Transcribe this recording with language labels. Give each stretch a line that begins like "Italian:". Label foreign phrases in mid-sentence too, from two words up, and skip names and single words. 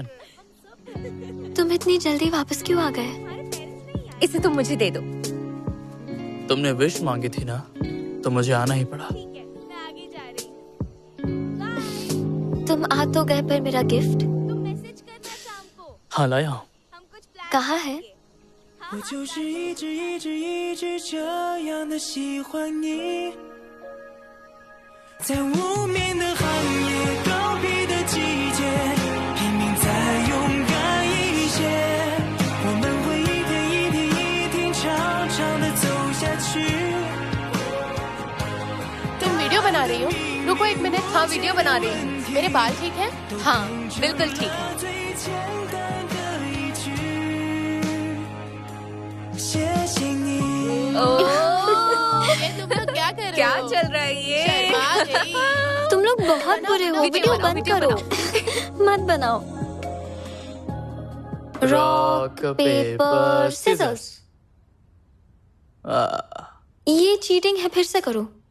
Hindi: तुम इतनी जल्दी वापस क्यों आ गए? इसे तुम मुझे दे दो। तुमने विश मांगी थी ना, तो मुझे आना ही पड़ा। तुम आ तो गए, पर मेरा गिफ्ट? हाँ, लाया हूँ। कहाँ है?
Chinese: 我就是一直一直一直这样的喜欢你，在无眠的寒夜，告别的季节，拼命再勇敢一些，我们会一天一天一天长长的走下去。
Hindi: तुम वीडियो बना रही हो? रुको एक मिनट। हाँ, वीडियो बना रही हूँ। मेरे बाल ठीक हैं? हाँ, बिल्कुल ठीक है।
Chinese: 最简单的一句，谢谢你。
Hindi: ये तुम लोग क्या कर रहे क्या हो? चल रहा है ये? शर्मा गई। तुम लोग बहुत बुरे हो। वीडियो बनाओ, बंद वीडियो करो। मत बनाओ।
English: rock paper scissors.
Hindi: ये चीटिंग है, फिर से करो।